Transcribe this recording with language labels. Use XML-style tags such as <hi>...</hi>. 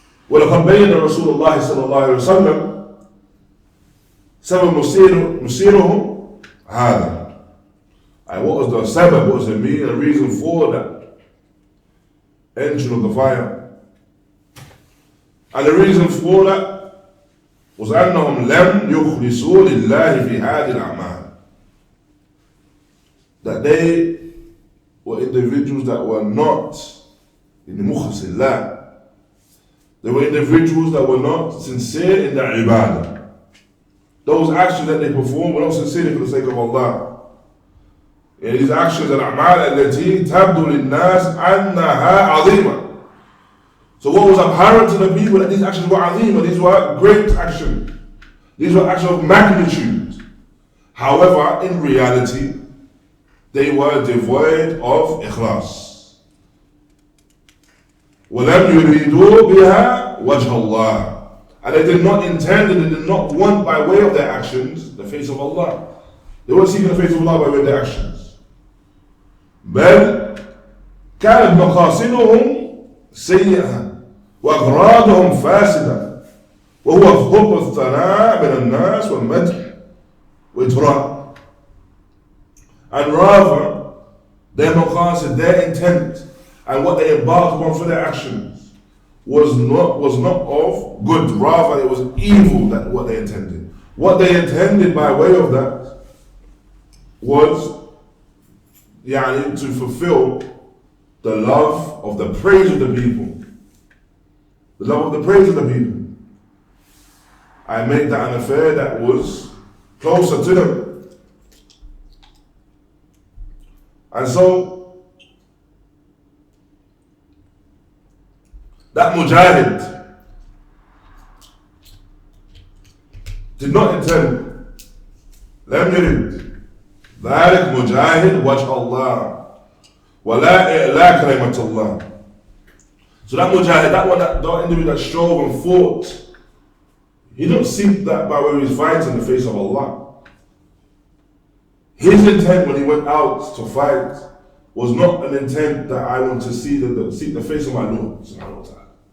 <ar>وَلَقَدْ بَيَّنَ رَسُولُ اللَّهِ صَلَّى اللَّهُ عَلَيْهِ وَسَلَّمَ سَبَبْ مُسِيرُهُ هَذَا.</ar> <en>What was the sabab, what was the reason for that entry of the fire? And the reason for that was</en> <ar>أَنَّهُمْ لَمْ يُخْلِصُوا لِلَّهِ فِي هَذِهِ الْأَعْمَالِ.</ar> <en>That they were individuals that were not in the mukhlis. They were individuals that were not sincere in their ibadah. Those actions that they performed were not sincere for the sake of Allah. These actions are</en> <ar>الأعمال التي تبدو للناس أنها عظيمة.</ar> <en>So what was apparent to the people that these actions were azima, these were great actions. These were actions of magnitude. However, in reality, they were devoid of ikhlas.</en> <ar>وَلَمْ يُرِيدُوا بِهَا وَجْهَ اللَّهِ.</ar> <en>And they did not intend and they did not want by way of their actions the face of Allah. They weren't seeking the face of Allah by way of their actions.</en> <ar>بل كانت مقاصدهم سيئة وأغراضهم فاسدة وهو حب الثناء من الناس والمدح وإطراء.</ar> <en>And rather, their maqasid, their intent, and what they embarked upon for their actions was not of good. Rather, it was evil, that what they intended. What they intended by way of that was to fulfill the love of the praise of the people. The love of the praise of the people. I made that an affair that was closer to them. And so, that mujahid did not intend,</en> <ar>لم يرد ذلك مجاهد وجه الله ولا إعلاء كلمة الله.</ar> <en>So that mujahid, that individual that strove and fought, he didn't seek that by way of his fight in the face of Allah. His intent when he went out to fight was not an intent that I want to seek the face of my Lord subhanahu wa ta'ala.</en>